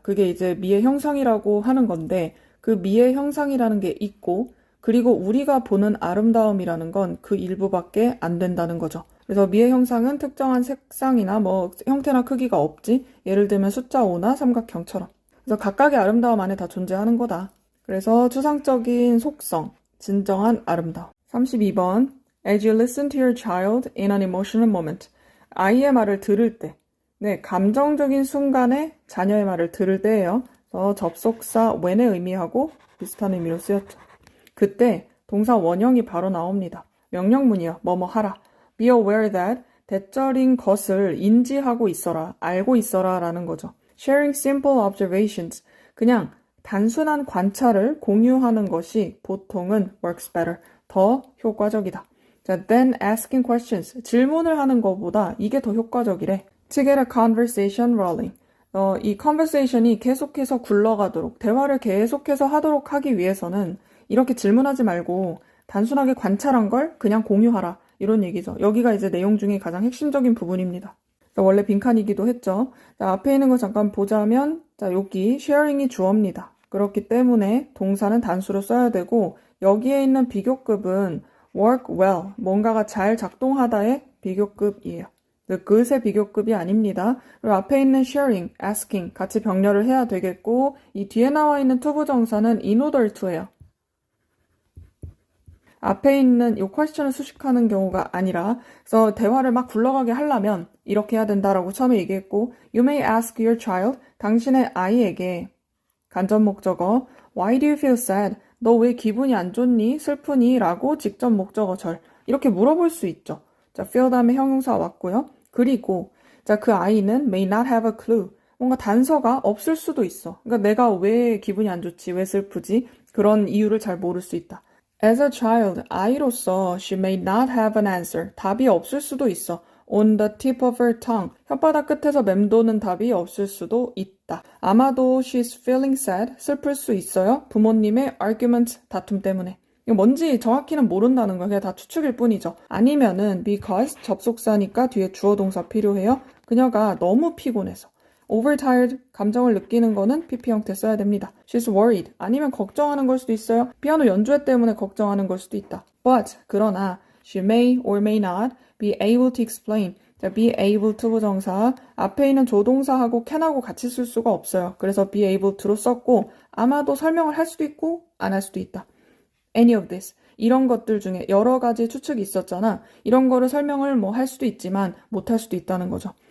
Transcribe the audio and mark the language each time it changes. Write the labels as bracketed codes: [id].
[ko] 그게 이제 미의 형상이라고 하는 건데 그 미의 형상이라는 게 있고 그리고 우리가 보는 아름다움이라는 건 그 일부밖에 안 된다는 거죠. 그래서 미의 형상은 특정한 색상이나 뭐 형태나 크기가 없지. 예를 들면 숫자 5나 삼각형처럼. 그래서 각각의 아름다움 안에 다 존재하는 거다. 그래서 추상적인 속성, 진정한 아름다움. 32번. [en] As you listen to your child in an emotional moment. [ko] 아이의 말을 들을 때. 네, 감정적인 순간에 자녀의 말을 들을 때예요. 그래서 접속사 when의 의미하고 비슷한 의미로 쓰였죠. 그때 동사 원형이 바로 나옵니다. 명령문이요. 뭐뭐 하라. [en] Be aware that [ko] 대절인 것을 인지하고 있어라. 알고 있어라 라는 거죠. [en] Sharing simple observations. [ko] 그냥 단순한 관찰을 공유하는 것이 보통은 [en] works better. [ko] 더 효과적이다. 자, [en] then asking questions. [ko] 질문을 하는 것보다 이게 더 효과적이래. [en] To get a conversation rolling. [ko] 이 conversation이 계속해서 굴러가도록, 대화를 계속해서 하도록 하기 위해서는 이렇게 질문하지 말고 단순하게 관찰한 걸 그냥 공유하라. 이런 얘기죠. 여기가 이제 내용 중에 가장 핵심적인 부분입니다. 원래 빈칸이기도 했죠. 자, 앞에 있는 거 잠깐 보자면, 자, 여기 sharing이 주어입니다. 그렇기 때문에 동사는 단수로 써야 되고, 여기에 있는 비교급은 work well, 뭔가가 잘 작동하다의 비교급이에요. good의 비교급이 아닙니다. 그리고 앞에 있는 sharing, asking 같이 병렬을 해야 되겠고 이 뒤에 나와 있는 투부정사는 in order to예요. 앞에 있는 이 question을 수식하는 경우가 아니라 그래서 대화를 막 굴러가게 하려면 이렇게 해야 된다라고 처음에 얘기했고 [en] You may ask your child, [ko] 당신의 아이에게 간접 목적어 [en] Why do you feel sad? [ko] 너 왜 기분이 안 좋니? 슬프니? 라고 직접 목적어절 이렇게 물어볼 수 있죠. 자, feel 다음에 형용사 왔고요. 그리고 자, 그 아이는 [en] may not have a clue. [ko] 뭔가 단서가 없을 수도 있어. 그러니까 내가 왜 기분이 안 좋지? 왜 슬프지? 그런 이유를 잘 모를 수 있다. [en] As a child, [ko] 아이로서 [en] she may not have an answer. [ko] 답이 없을 수도 있어. [en] On the tip of her tongue. [ko] 혓바닥 끝에서 맴도는 답이 없을 수도 있다. 아마도 [en] she's feeling sad. [ko] 슬플 수 있어요. 부모님의 argument, 다툼 때문에. 이거 뭔지 정확히는 모른다는 거야. 그냥 다 추측일 뿐이죠. 아니면은 because 접속사니까 뒤에 주어 동사 필요해요. 그녀가 너무 피곤해서. overtired, 감정을 느끼는 거는 PP 형태 써야 됩니다. [en] She's worried, [ko] 아니면 걱정하는 걸 수도 있어요. 피아노 연주회 때문에 걱정하는 걸 수도 있다. [en] But, [ko] 그러나 [en] she may or may not be able to explain. [ko] 자, be able to 부정사, 앞에 있는 조동사하고 can하고 같이 쓸 수가 없어요. 그래서 be able to로 썼고 아마도 설명을 할 수도 있고 안 할 수도 있다. [en] Any of this. [ko] 이런 것들 중에 여러 가지 추측이 있었잖아. 이런 거를 설명을 뭐 할 수도 있지만 못 할 수도 있다는 거죠.